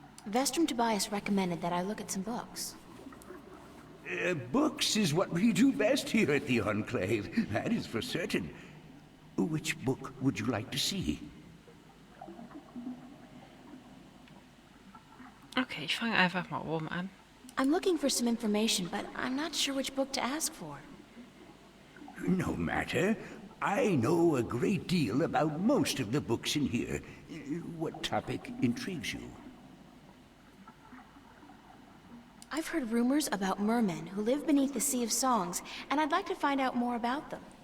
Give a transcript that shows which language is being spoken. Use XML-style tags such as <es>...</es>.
<en>Vestrum Tobias recommended that I look at some books. Books is what we do best here at the Enclave, that is for certain. Which book would you like to see?</en> <de>Okay, ich fange einfach mal oben an.</de> <en>I'm looking for some information, but I'm not sure which book to ask for. No matter. I know a great deal about most of the books in here. What topic intrigues you? I've heard rumors about mermen who live beneath the Sea of Songs, and I'd like to find out more about them.</en>